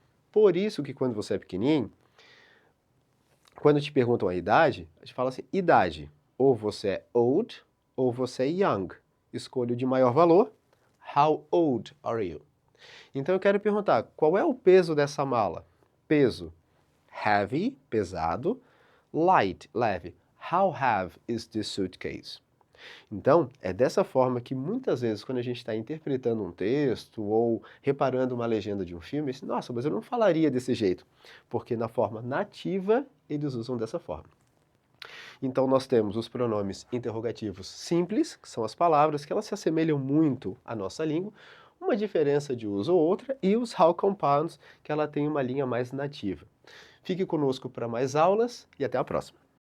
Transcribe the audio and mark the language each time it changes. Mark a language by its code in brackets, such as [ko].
[pt] Por isso que quando você é pequenininho, quando te perguntam a idade, a gente fala assim, idade. Ou você é old, ou você é young. Escolha o de maior valor. [en] How old are you? [pt] Então eu quero perguntar, qual é o peso dessa mala? Peso, heavy, pesado. Light, leve. [en] How heavy is this suitcase? [pt] Então, é dessa forma que muitas vezes quando a gente está interpretando um texto ou reparando uma legenda de um filme, nossa, mas eu não falaria desse jeito, porque na forma nativa eles usam dessa forma. Então nós temos os pronomes interrogativos simples, que são as palavras que elas se assemelham muito à nossa língua, uma diferença de uso ou outra, e os how compounds, que ela tem uma linha mais nativa. Fique conosco para mais aulas e até a próxima.